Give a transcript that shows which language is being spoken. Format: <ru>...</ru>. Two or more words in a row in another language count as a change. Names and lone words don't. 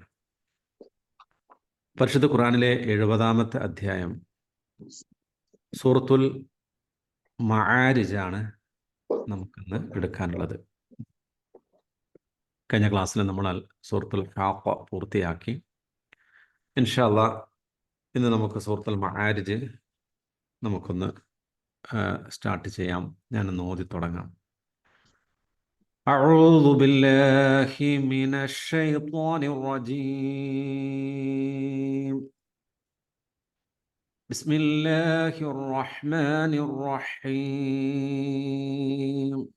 <ml>പരിശുദ്ധ ഖുർആനിലെ 70-ാമത്തെ അധ്യായം സൂറത്തുൽ മആരിജാണ് നമുക്കിന്ന് എടുക്കാനുള്ളത്. കഴിഞ്ഞ ക്ലാസ്സിൽ നമ്മൾ സൂറത്തുൽ ഹാഖ പൂർത്തിയാക്കി.</ml> <ar>إن شاء الله</ar> <ml>ഇന്ന് നമുക്ക് സൂറത്തുൽ മആരിജ് നമുക്കൊന്ന് സ്റ്റാർട്ട് ചെയ്യാം. ഞാനൊന്ന് ഓതി തുടങ്ങാം.</ml> <ar>أعوذ بالله من الشيطان الرجيم. بسم الله الرحمن الرحيم.</ar>